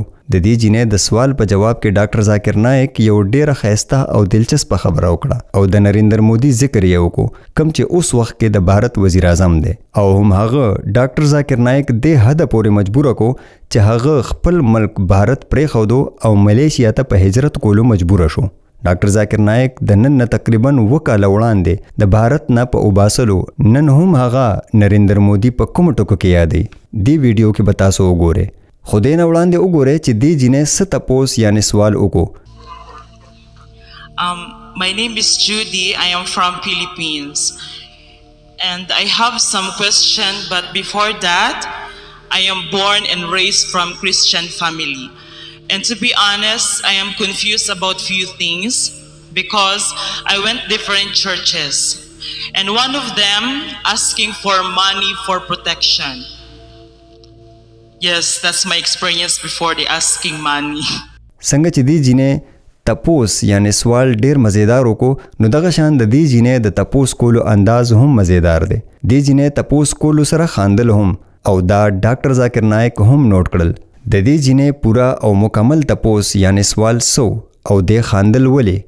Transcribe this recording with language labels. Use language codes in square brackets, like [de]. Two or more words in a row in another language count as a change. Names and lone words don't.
[ps] د دې جینۍ د سوال په جواب کې ډاکټر ذاکر نایک یو ډیره ښایسته او دلچسپه خبره وکړه او د نریندر مودي ذکر یې وکړو کوم چې اوس وخت کې د بھارت وزیر اعظم دی او هم هغه ډاکټر ذاکر نایک دې حد پورې مجبور کو چې هغه خپل ملک بھارت پرېښودو او ملیشیا ته په هجرت کولو مجبور شو. ډاکټر ذاکر نایک د نن تقریبا 2 کاله وړاندې د بھارت نه په وباسلو نن هم هغه نریندر مودي په کوم ټکو کې یادې. دې ویډیو کې به تاسو وګورئ خو دې نه وړاندې وګورئ چې دې جینۍ څه تپوس یعنې سوال وکړو. [en] My name is Judy. I am from Philippines and I have some question, but before that I am born and raised from Christian family. And to be honest, I am confused about few things because I went different churches and one of them asking for money for protection. Yes, that's my experience before they asking money. [ps] څنګه چې دې جینۍ تپوس یعنی سوال ډیر مزیدار وکړو نو دغه شان د دې جینۍ د تپوس کولو انداز هم مزیدار دی. دې جینۍ تپوس کولو سره خاندل هم او دا ډاکټر ذاکر نایک هم نوٹ کړل. د دې جینۍ پورا او مکمل تپوس یعنی سوال سو او دې خاندل ولې.